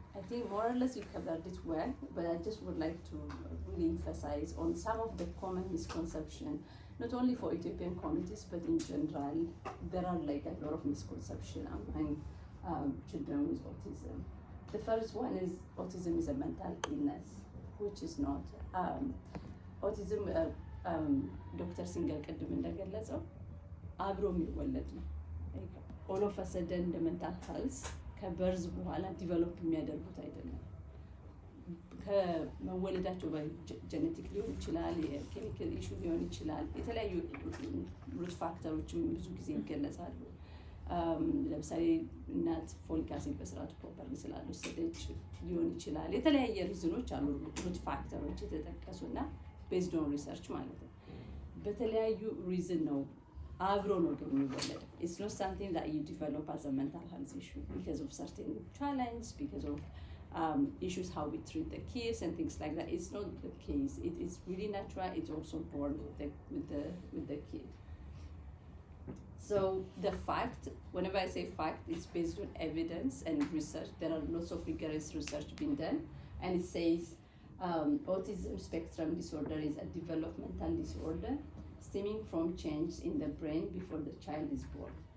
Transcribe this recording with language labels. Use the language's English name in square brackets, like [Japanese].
[English] I think more or less you covered it well, but I just would like to really emphasize on some of the common misconceptions, not only for Ethiopian communities, but in general, there are like a lot of misconceptions among children with autism. The first one is autism is a mental illness, which is not. Autism, Dr. [Amharic] Singal ቅድም እንደገለጸው አብሮ የሚወለድ ነው። [English] all of a sudden the mental health [Amharic] ከበርዝ በኋላ ዲቨሎፕ የሚያደርጉት አይደለም። ከመወለዳቸው ጀኔቲክ ሊሆን ይችላል፣ የኬሚካል ኢሹ ሊሆን ይችላል፣ የተለያዩ ሩት ፋክተሮችም ብዙ ጊዜ ይገለጻሉ። ለምሳሌ እናት ፎሊክ አሲድ በስርዓቱ ፕሮፐርሊ ስላልወሰደች ሊሆን ይችላል። የተለያየ ሪዝኖች አሉ፣ ሩት ፋክተሮች የተጠቀሱና ቤዝድ ኦን ሪሰርች ማለት ነው። በተለያዩ ሪዝን ነው አብሮ ነው ግን የሚወለደው። [English] It's not something that you develop as a mental health issue because of certain challenge, because of issues how we treat the kids and things like that. It's not the case. It is really natural. It's also born with the kid. So the fact, whenever I say fact, it's based on evidence and research. There are lots of rigorous research being done, and it says autism spectrum disorder is a developmental disorder stemming from change in the brain before the child is born.